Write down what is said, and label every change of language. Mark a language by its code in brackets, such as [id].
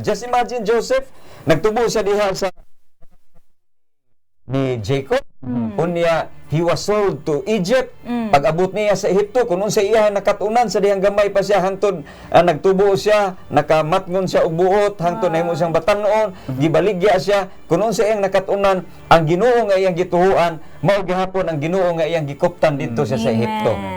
[en] Just imagine Joseph, [ceb] nagtubo siya diha sa ni Jacob. [en] Unya, he was sold to Egypt. [ceb] Pag-abot niya sa Ehipto, kung unsa iya nakatunan sa dihang gamay pa siya hangtod nagtubo siya, nakamatngon siya og buot hangtod nahimo siyang batanon, gibaligya siya kung unsa iyang nakatunan, ang Ginoo nga iyang gituhuan, mao gihapon ang Ginoo nga iyang gikuptan dito siya sa Ehipto.